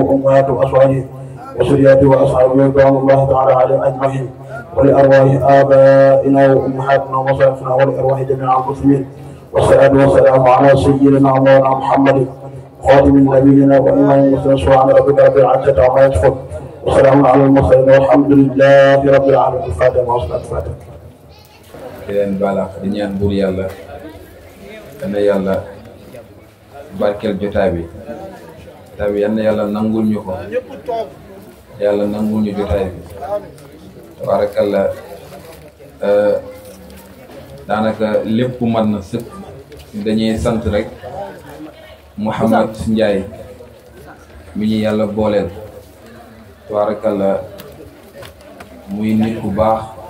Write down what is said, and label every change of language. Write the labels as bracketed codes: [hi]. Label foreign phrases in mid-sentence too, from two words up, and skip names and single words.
[ar] وأمهات وأزواجه وذريته وأصحابه رضوان الله تعالى عليهم أجمعين ولأرواح آبائنا وأمهاتنا ومصائفنا ولأرواح جميع المسلمين والصلاة والسلام على سيدنا مولانا محمد خاتم نبينا وإمام المسلمين سبحان ربك رب العزة عما يصفون وسلام على المرسلين والحمد لله رب العالمين. الفاتحة والصلاة الفاتحة. [wo] leen bala di ñaan buur yàlla dana yàlla barkeel jotaay bi yal na yàlla nangul ñu ko yàlla nangul ñu jotaay bi tabarakallah daanaka lépp mat na sëkk dañuy sant rek Mouhamed Ndiaye mi ñu yàlla booleel tabarakallah muy nit ku baax